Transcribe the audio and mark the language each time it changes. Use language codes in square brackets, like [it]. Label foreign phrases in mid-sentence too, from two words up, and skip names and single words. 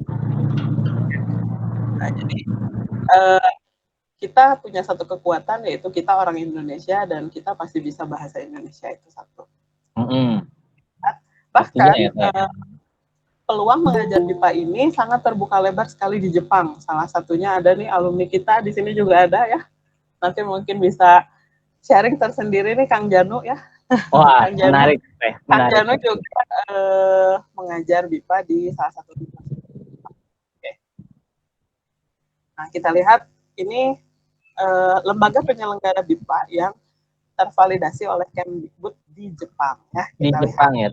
[id] Nah, jadi kita punya satu kekuatan, yaitu kita orang Indonesia dan kita pasti bisa bahasa Indonesia, itu satu. Bahkan peluang mengajar BIPA ini sangat terbuka lebar sekali di Jepang. Salah satunya ada nih alumni kita di sini juga ada ya. Nanti mungkin bisa sharing tersendiri nih Kang Janu ya. Wah, Kang Janu, menarik. Kang Janu juga mengajar BIPA di salah satu universitas. Oke. Nah, kita lihat ini lembaga penyelenggara BIPA yang tervalidasi oleh Kemdikbud di Jepang ya. Kita di Jepang lihat.